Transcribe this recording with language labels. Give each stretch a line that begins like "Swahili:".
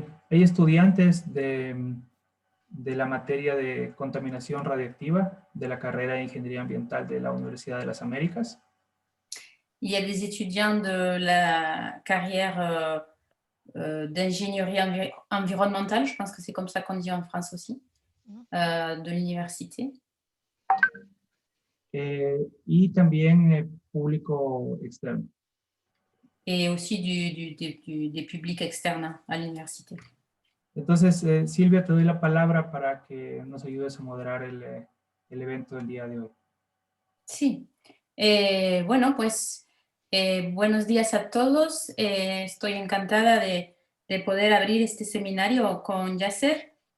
Spanish: Hay estudiantes de la materia de contaminación radiactiva de la carrera de Ingeniería Ambiental de la Universidad de las Américas.
French: Il y a des étudiants de la carrière d'ingénierie environnementale, je pense que c'est comme ça qu'on dit en France aussi, de l'université.
Spanish: Y también público externo.
French: Et aussi des publics externes à l'université.
Spanish: Entonces, Silvia, te doy la palabra para que nos ayudes a moderar el evento del día de hoy. Sí. Bueno, pues buenos días a todos. Estoy encantada de poder abrir este seminario con Yasser.